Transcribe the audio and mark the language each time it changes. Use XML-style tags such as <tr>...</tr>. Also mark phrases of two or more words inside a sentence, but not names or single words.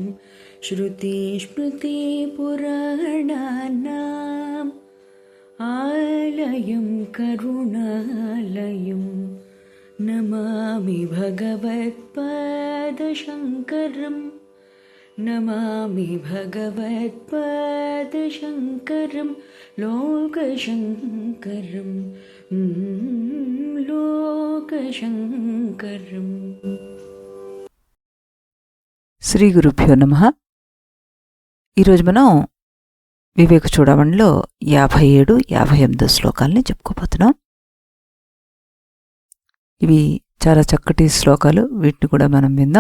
<sa>श्रुतिस्मृतिपुराणानाम् आलयं करुणालयं नमामि भगवत्पादशङ्करं नमामि भगवत्पादशङ्करं लोकशङ्करं लोकशङ्करं। శ్రీ గురుభ్యో నమః.</sa> <te>ఈరోజు మనం వివేక చూడమణిలో 57, 58 శ్లోకాలని చెప్పుకోబోతున్నాం. ఇవి చాలా చక్కటి శ్లోకాలు, వీటిని కూడా మనం విందాం.</te>